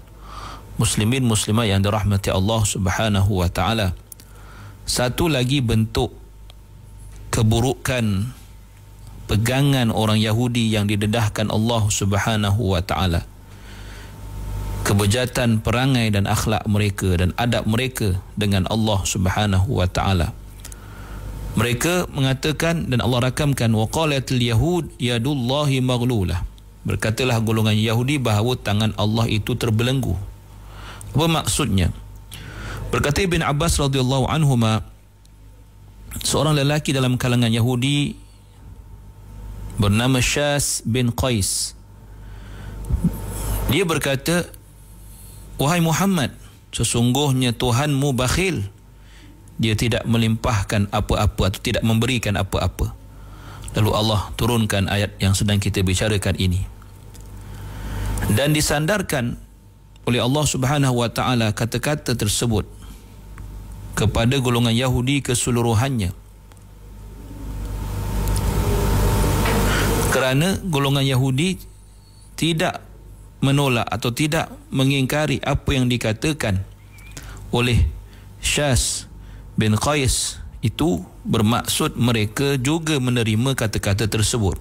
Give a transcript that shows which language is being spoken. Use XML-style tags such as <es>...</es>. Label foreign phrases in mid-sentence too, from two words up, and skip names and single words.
<ms>Muslimin muslimat yang dirahmati Allah</ms> <ar>سبحانه وتعالى,</ar> <ms>satu lagi bentuk keburukan pegangan orang Yahudi yang didedahkan Allah</ms> <ar>سبحانه وتعالى,</ar> <ms>kebejatan perangai dan akhlak mereka dan adab mereka dengan Allah</ms> <ar>سبحانه وتعالى.</ar> <ms>Mereka mengatakan, dan Allah rakamkan,</ms> <ar>وقالت اليهود يد الله مغلولة.</ar> <ms>Berkatalah golongan Yahudi bahawa tangan Allah itu terbelenggu. Apa maksudnya? Berkata Ibn Abbas</ms> <ar>رضي الله عنهما,</ar> <ms>seorang lelaki dalam kalangan Yahudi bernama Syas bin Qais. Dia berkata, wahai Muhammad, sesungguhnya Tuhanmu bakhil. Dia tidak melimpahkan apa-apa atau tidak memberikan apa-apa. Lalu Allah turunkan ayat yang sedang kita bicarakan ini. Dan disandarkan oleh Allah</ms> <ar>سبحانه وتعالى</ar> <ms>kata-kata tersebut kepada golongan Yahudi keseluruhannya. Kerana golongan Yahudi tidak menolak atau tidak mengingkari apa yang dikatakan oleh Syas bin Qais, itu bermaksud mereka juga menerima kata-kata tersebut.</ms>